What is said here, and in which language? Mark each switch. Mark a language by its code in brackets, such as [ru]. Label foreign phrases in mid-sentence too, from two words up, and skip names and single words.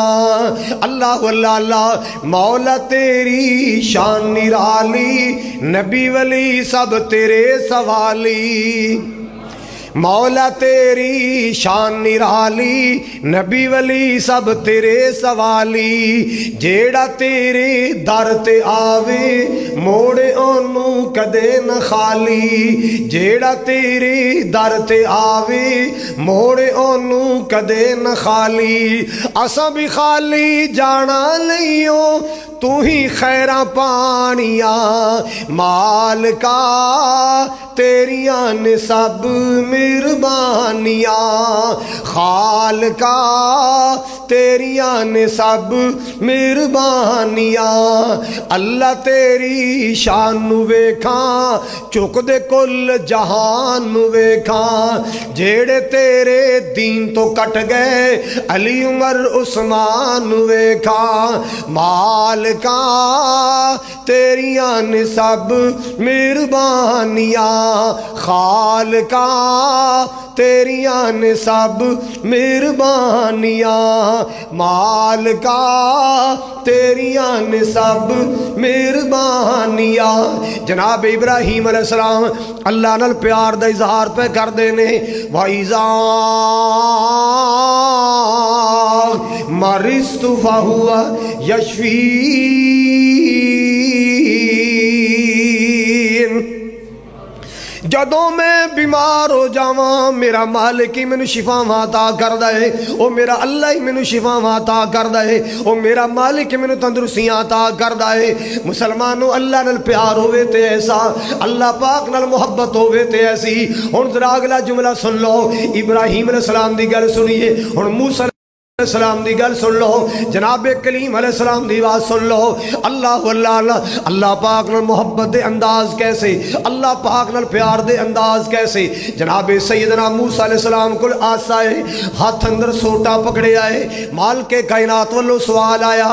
[pa] اللہ اللہ اللہ مولا تیری شان نرالی، نبی ولی سب تیرے سوالی۔ مولا تیری شان نرالی، نبی ولی سب تیرے سوالی۔ جیڑا تیرے در تے آوے، موڑے اونوں کدے نہ خالی۔ جیڑا تیرے در تے آوے، موڑے اونوں کدے نہ خالی۔ اساں بھی خالی جانا لئیو، تو ہی خیراں پانیاں، مالکا تیریاں نے سب مہربانیاں، خالقا تیریاں نے سب مہربانیاں۔ اللہ تیری شان نو ویکھاں، چک دے کل جہان نو ویکھاں۔ جیڑے تیرے دین تو کٹ گئے، علی عمر عثمان نو ویکھاں۔ مالکا تیریاں نے سب مہربانیاں، خالقا تیریاں نے سب مہربانیاں، مالکا تیریاں نے سب مہربانیاں۔ جناب ابراہیم علیہ السلام اللہ نال پیار دا اظہار پہ کر دینے۔ [ar] وَإِذَا مَرِضْتُ فَهُوَ يَشْفِينِ، [pa] جدوں میں بیمار ہو جاواں میرا مالک ہی مینوں شفاواں عطا کردا ہے، او میرا اللہ ہی مینوں شفاواں عطا کردا ہے، او میرا مالک مینوں تندرستیاں عطا کردا ہے۔ مسلمانوں اللہ نال پیار ہوئے تے ایسا، اللہ پاک نال محبت ہوئے تے ایسی۔ ہن ذرا اگلا جملہ سن لو، ابراہیم علیہ السلام دی گل سنیے، ہن موسیٰ علیہ السلام دی گل سن لو، جناب کلیم علیہ السلام دی آواز سن لو۔ اللہ اللہ اللہ اللہ پاک نال محبت دے انداز کیسے، اللہ پاک نال پیار دے انداز کیسے۔ جناب سیدنا موسیٰ علیہ السلام کو آسا ہے، ہاتھ اندر سوٹا پکڑے آئے، مال کے کائنات والو سوال آیا۔